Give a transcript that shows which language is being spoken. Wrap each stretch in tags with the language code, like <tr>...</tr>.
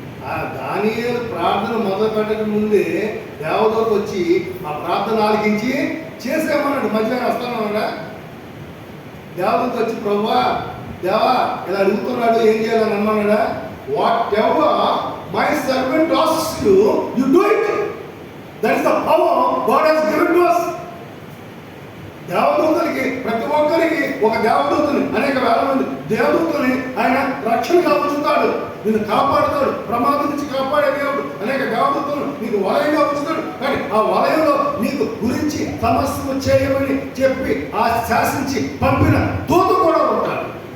<te>ఆ దానియేలు ప్రార్థన మొదలు పెట్టక ముందే దేవదూత వచ్చి ఆ ప్రార్థన ఆలకించి చేసేమన్నాడు. మధ్యాహ్నం వస్తానన్నాడా? దేవదూత వచ్చి ప్రభువా దేవా ఇలా అడుగుతున్నాడు ఏం చేయాలని అన్నాడా? What ever my servant</te> <en>asks you, you do it. That is the power God has given to us.</en> <te>దేవదూతలకి ప్రతి ఒక్కరికి ఒక దేవదూతని, అనేక వేల మంది దేవదూతని ఆయన రక్షణగా ఉంచుతాడు, నిన్ను కాపాడుతాడు, ప్రమాదం నుంచి కాపాడే దేవుడు. అనేక దేవదూతలు నీకు వలయంగా ఉంచుతాడు. కానీ ఆ వలయంలో నీకు గురించి సమస్యలు చేయమని చెప్పి ఆ శాసించి పంపిన దూత కూడా ఉంటాడు.</te>